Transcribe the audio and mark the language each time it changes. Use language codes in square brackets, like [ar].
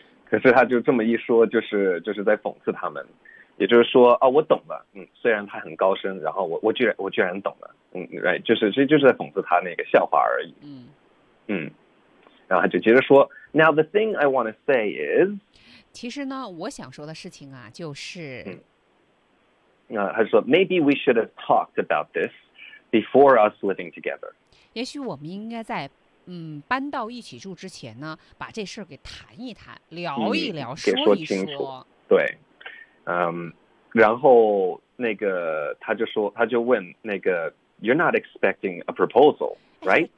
[zh] 可是他就这么一说，就是在讽刺他们。也就是说，啊、哦，我懂了，嗯，虽然他很高深，然后我居然懂了，嗯 ，right， 就是在讽刺他那个笑话而已。嗯嗯，然后他就接着说 [en] ，Now the thing I want to say is， [zh] 其实呢，我想说的事情啊，就是，嗯，他就说 [en] ，Maybe we should have talked about this。 Before us living together， [zh] 也许我们应该在搬到一起住之前呢，把这事儿给谈一谈，聊一聊，说一说。清楚，对，然后那个他就问那个 ， [en] You're not expecting a proposal， right？、